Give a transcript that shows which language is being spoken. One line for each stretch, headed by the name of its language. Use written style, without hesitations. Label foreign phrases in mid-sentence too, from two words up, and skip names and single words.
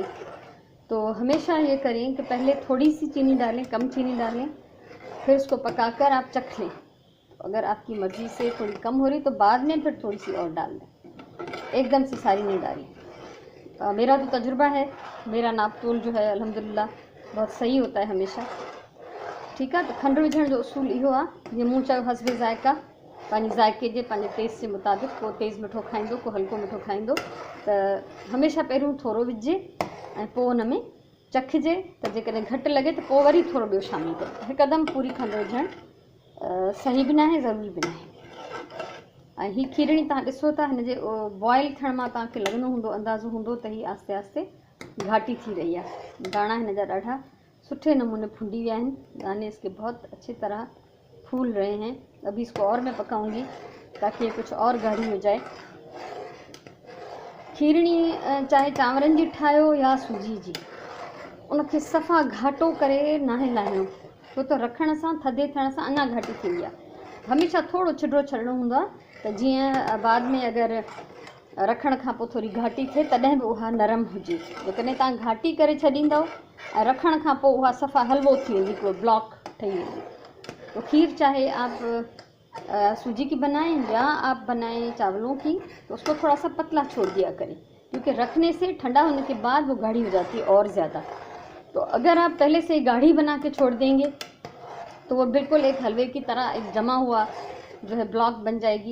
Urdu: تو ہمیشہ یہ کریں کہ پہلے تھوڑی سی چینی ڈالیں، کم چینی ڈالیں، پھر اس کو پکا کر آپ چکھ لیں. اگر آپ کی مرضی سے تھوڑی کم ہو رہی تو بعد میں پھر تھوڑی سی اور ڈال دیں، ایک دم سے ساری نہیں ڈالیں. میرا تو تجربہ ہے، میرا ناپ تول جو ہے الحمدللہ بہت صحیح ہوتا ہے ہمیشہ.
Sindhi: ठीक है, तो खंड विझण जो उसूल इहो आहे, जीअं मूं चयो हस्बे ज़ायका, पंहिंजे ज़ाइके जे पंहिंजे टेस्ट जे मुताबिक़, को तेज़ मिठो खाईंदो, को हल्को मिठो खाईंदो, त हमेशा पहिरियों थोरो विझिजे ऐं पोइ हुन में चखिजे, त जेकॾहिं घटि लॻे त पोइ वरी थोरो ॿियो शामिलु कजे। हिकदमि पूरी खंड विझणु सही बि न आहे, ज़रूरी बि न आहे। ऐं हीअ खीरणी तव्हां ॾिसो था, हिन जे बॉइल थियण मां तव्हांखे लॻंदो हूंदो, अंदाज़ो हूंदो त हीअ आस्ते आस्ते घाटी थी रही आहे। दाणा हिन जा ॾाढा सुठे नमूने फूंडी विया आहिनि,
Urdu: دانے اس کے بہت اچھی طرح پھول رہے ہیں. ابھی اس کو اور میں پکاؤں گی تاکہ یہ کچھ اور گاڑھی ہو جائے.
Sindhi: खीरणी चाहे चांवरनि जी ठाहियो या सूजी जी, उनखे सफ़ा घाटो करे नाहे लाहिणो, छो त रखण सां, थधे थियण सां अञा घाटी थींदी आहे। हमेशा थोरो छिॾिरो छॾिणो हूंदो आहे, त जीअं बाद में अगरि रखण खां पोइ थोरी घाटी थिए तॾहिं बि उहा नरम हुजे। जेकॾहिं तव्हां घाटी करे छॾींदव ऐं रखण खां पोइ उहा सफ़ा हलवो थी वेंदी, कोई ब्लॉक ठही वेंदी।
Urdu: تو کھیر چاہے آپ سوجی کی بنائیں یا آپ بنائیں چاولوں کی، تو اس کو تھوڑا سا پتلا چھوڑ دیا کریں، کیونکہ رکھنے سے ٹھنڈا ہونے کے بعد وہ گاڑھی ہو جاتی ہے اور زیادہ. تو اگر آپ پہلے سے گاڑھی بنا کے چھوڑ دیں گے تو وہ بالکل ایک حلوے کی طرح ایک جما ہوا جو ہے بلاک بن جائے گی.